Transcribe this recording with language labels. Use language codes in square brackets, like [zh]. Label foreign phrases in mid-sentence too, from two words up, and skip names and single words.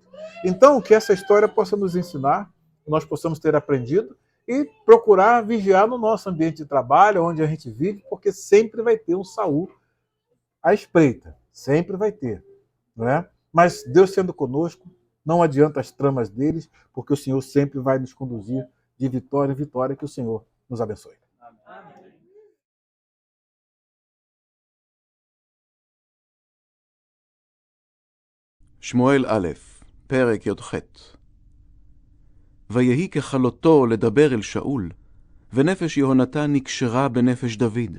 [pt] Então, que essa história possa nos ensinar, nós possamos ter aprendido e procurar vigiar no nosso ambiente de trabalho, onde a gente vive, porque sempre vai ter um Saul à espreita. Sempre vai ter. Não é? Mas Deus sendo conosco, não adianta as tramas deles, porque o Senhor sempre vai nos conduzir de vitória em vitória. Que o Senhor nos abençoe. [he] שמואל א', פרק י"ח. ויהי ככלותו לדבר אל שאול, ונפש יהונתן נקשרה בנפש דוד.